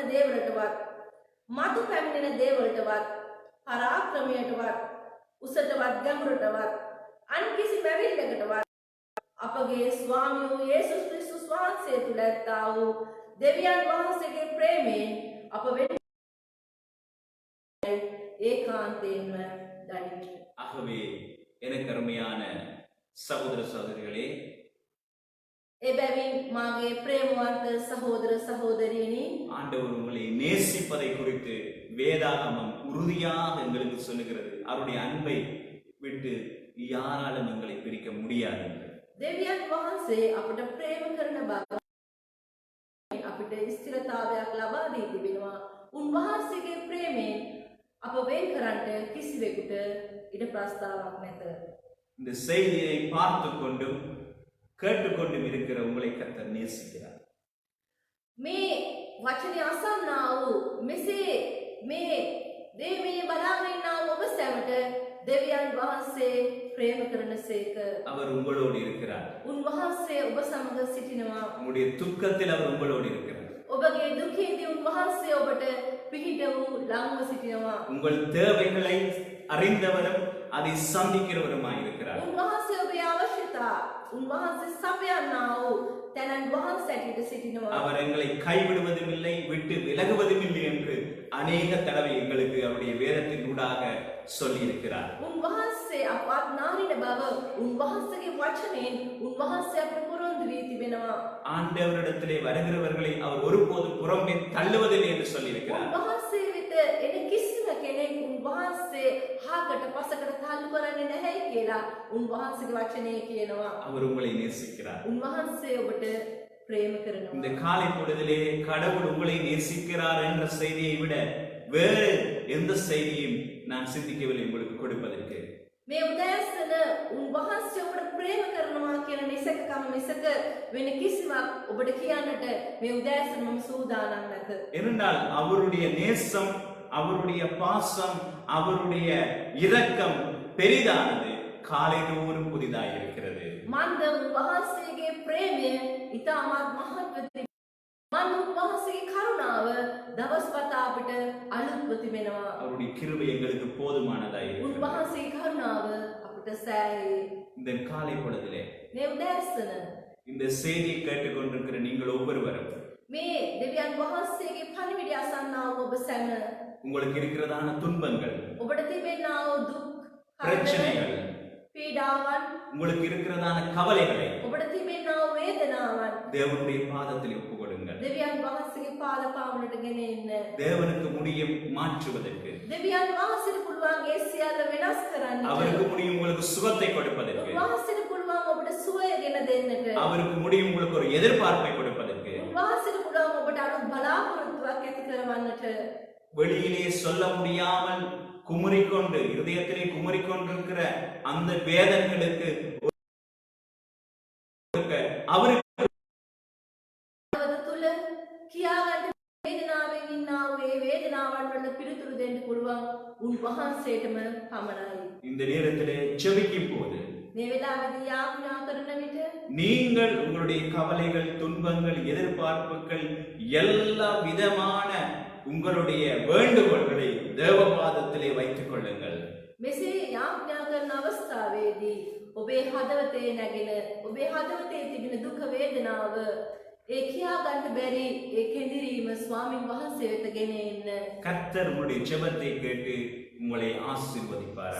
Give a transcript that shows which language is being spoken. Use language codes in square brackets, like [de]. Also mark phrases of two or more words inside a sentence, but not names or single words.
[si] දේවලටවත් මතු පැමිණෙන දේවලටවත් පරාක්‍රමයටවත් උසටවත් ගැඹුරටවත් අන් කිසි මැවිල්ලකටවත් අපගේ ස්වාමී වූ යේසුස් ක්‍රිස්තුස් වහන්සේ තුළ ඇත්තා වූ දෙවියන් වහන්සේගේ ප්‍රේමයෙන් අප වෙන ඒකාන්තයෙන්ම දනිමු. [ta] ஆகவே எனக்கு அருமையான சகோதர சகோதரிகளே, [si] එබැවින් මාගේ ප්‍රේමවන්ත සහෝදර සහෝදරියනි, [ta] ஆண்டவர் உங்களை நேசிப்பதை குறித்து வேதாகமம் உறுதியாக எங்களுக்கு சொல்லுகிறது. அவருடைய அன்பை விட்டு யாராலும் எங்களை பிரிக்க முடியாது. [si] දෙවියන් වහන්සේ අපට ප්‍රේම කරන බව අපිට ස්ථිරතාවයක් ලබා දී තිබෙනවා. උන්වහන්සේගේ ප්‍රේමයෙන් අප වෙන් කරන්නට කිසිවෙකුට ඉඩ ප්‍රස්තාවක් නැත. [ta] இந்த செய்தியை பார்த்து கொண்டும் கேட்டுக்கொண்டும் இருக்கிற உங்களை கர்த்தர் நேசிக்கிறார். [si] මේ වචනේ අසන්නා වූ මෙසේ මේ දේවයේ බලාගෙන ඉන්නා වූ ඔබ සැමට දෙවියන් වහන්සේ ප්‍රේම කරනසේක. [ta] அவர் உங்களோடு இருக்கிறார். [si] උන්වහන්සේ ඔබ සමග සිටිනවා. [ta] உங்களுடைய துக்கத்தில் அவர் உங்களோடு இருக்கிறார். [si] ඔබගේ දුකේදී උන්වහන්සේ ඔබට පිහිට වූ ළඟව සිටිනවා. [ta] உங்கள் தேவைகளை அறிந்தவரும் அதை சந்திக்கிறவருமாய் இருக்கிறார். [si] උන්වහන්සේ ඔබේ අවශ්‍යතා උන්වහන්සේ සපයන්නා වූ තැනන් වහන්සේ ඇටියට සිටිනවා. [ta] அவர் எங்களை கைவிடுவதும் இல்லை, விட்டு விலகுவதும் இல்லை என்று அநேக தடவை எங்களுக்கு அவருடைய வேதத்தின் ஊடாக சொல்லி இருக்கிறார். [si] උන්වහන්සේ අපවත් නාරින බව උන්වහන්සේගේ වචනයෙන් උන්වහන්සේ අපට පොරොන්දු වී තිබෙනවා. [ta] ஆண்டவரிடத்திலே வருகிறவர்களை அவர் ஒருபோதும் புறம்பே தள்ளுவதில்லை என்று சொல்லி இருக்கிறார். [si] උන්වහන්සේ වෙත එන කිසිම කෙනෙක් උන්වහන්සේ හාකට පසකට තල්ලු කරන්නේ නැහැ කියලා උන්වහන්සේගේ වචනය කියනවා. [ta] அவர் உங்களை நேசிக்கிறார். [si] උන්වහන්සේ ඔබට ප්‍රේම [ta] இந்த [si] කරනවා. [ta] காலை பொழுதிலே கடவுள் உங்களை நேசிக்கிறார் என்ற செய்தியை விட வேறு எந்த செய்தியும் நான் சிந்திக்கவில்லை உங்களுக்கு கொடுப்பதற்கு. [si] මේ උදෑසන උන්වහන්සේ ඔබට ප්‍රේම කරනවා කියන නිසකකම මිසක වෙන කිසිවක් ඔබට කියන්නට මේ උදෑසන මම සූදානම් නැත. [ta] ஏனென்றால் அவருடைய நேசம், அவருடைய பாசம், அவருடைய இரக்கம் பெரிதானது, காலைதோறும் புதிதாக இருக்கிறது. [si] මන්ද උන්වහන්සේගේ ප්‍රේමය ඉතාමත් මහත්ව මන්ද උන්වහන්සේගේ කරුණාව දවස්පතා අපිට අලුත්ව තිබෙනවා. [ta] அவருடைய கிருபை எங்களுக்கு போதுமானதா இருக்கிறது. [si] උන්වහන්සේගේ කරුණාව අපිට සෑයේ. [ta] இந்த காலை பொழுதிலே [si] මේ උදෑසන [ta] இந்த செய்தியை கேட்டுக்கொண்டிருக்கிற நீங்கள் ஒவ்வொருவரும் [si] මේ දෙවියන් වහන්සේගේ පණිවිඩය අසන්නා වූ ඔබ සැම [ta] உங்களுக்கு இருக்கிறதான துன்பங்கள், [si] ඔබට තිබෙනා වූ දුක් [ta] பிரச்சனைகள், [si] පීඩාවන් [ta] உங்களுக்கு இருக்கிறதான கவலைகளை [si] ඔබට තිබෙනා වූ වේදනාවන් [ta] தேவனுடைய பாதத்தில் ஒப்புக் கொடுங்கள். [si] දෙවියන් වහන්සේගේ පාද පාමුලට ගෙන එන්න. [ta] தேவனுக்கு முடியும் மாற்றுவதற்கு, [si] දෙවියන් වහන්සේට පුළුවන් ඒ සියල්ල වෙනස් කරන්නට. [ta] அவருக்கு முடியும் உங்களுக்கு சுகத்தை கொடுப்பதற்கு, [si] උන්වහන්සේට පුළුවන් ඔබට සුවය ගෙන දෙන්නට. [ta] அவருக்கு முடியும் உங்களுக்கு ஒரு எதிர்பார்ப்பை கொடுப்பதற்கு, [si] උන්වහන්සේට පුළුවන් ඔබට අලුත් බලාපොරොත්තුවක් ඇති කරවන්නට. [ta] வெளியிலே சொல்ல முடியாமல் குமுறிக்கொண்டு இருதயத்திலே குமுறிக்கொண்டிருக்கிற அந்த வேதனைகளுக்கு அவருக்கு [si] අවද තුල කියාගන්න වේදනාවෙන් ඉන්නා වූ ඒ වේදනාවන් වල පිළිතුරු දෙන්න පුළුවන් උන්වහන්සේටම පමණයි. [ta] இந்த நேரத்திலே ஜெபிக்கும் போது [si] මේ වෙලාවේදී යාඥා කරන විට [ta] நீங்கள் உங்களுடைய கவலைகள், துன்பங்கள், எதிர்பார்ப்புகள் எல்லா விதமான உங்களுடைய வேண்டுகோள்களை தேவபாதத்திலே வைத்துக் கொள்ளுங்கள். [si] මෙසේ යාඥා කරන අවස්ථාවේදී ඔබේ හදවතේ නැගෙන ඔබේ හදවතේ තිබෙන දුක වේදනාව ඒ කියා ගන්න බැරි ඒ කෙඳිරීම ස්වාමින් වහන්සේ වෙත ගෙන එන්න. [ta] கர்த்தர் உங்களுடைய ஜெபத்தை கேட்டு உங்களை ஆசீர்வதிப்பாராக.